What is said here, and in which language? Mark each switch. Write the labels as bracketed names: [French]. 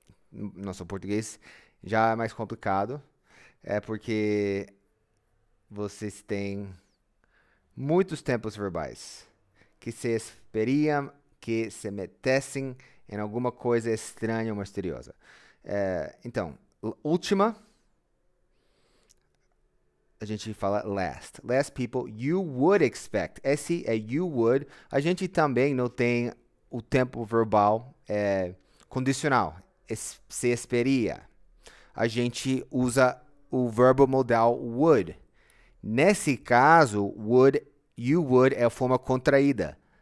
[Portuguese] Nosso português já é mais complicado, é porque vocês têm muitos tempos verbais que se esperiam que se metessem em alguma coisa estranha ou misteriosa. Então, última, a gente fala last. [English] Last people you would expect. [Portuguese] Esse é [English] you would. [Portuguese] A gente também não tem o tempo verbal condicional. Se esperia. A gente usa o verbo modal would. Nesse caso, you would é a forma contraída.